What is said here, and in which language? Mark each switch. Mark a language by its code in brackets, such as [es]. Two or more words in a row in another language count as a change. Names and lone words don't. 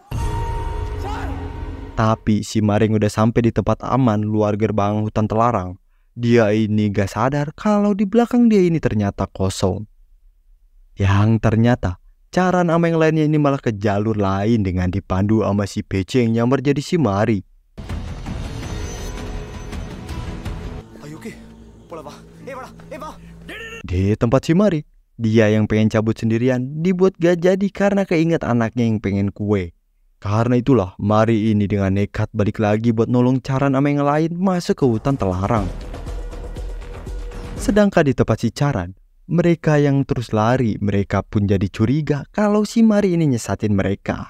[id] Tapi si Mari yang udah sampai di tempat aman luar gerbang hutan terlarang, dia ini gak sadar kalau di belakang dia ini ternyata kosong. Yang ternyata Charan sama yang lainnya ini malah ke jalur lain dengan dipandu sama si Peci yang nyamar jadi si Mari. Ayo oke [ta] போலாம் வா வா [id] Di tempat si Mari, dia yang pengen cabut sendirian dibuat gak jadi karena keinget anaknya yang pengen kue. Karena itulah Mari ini dengan nekat balik lagi buat nolong Charan sama yang lain masuk ke hutan terlarang. Sedangkan di tempat si Charan, mereka yang terus lari, mereka pun jadi curiga kalau si Mari ini nyesatin mereka.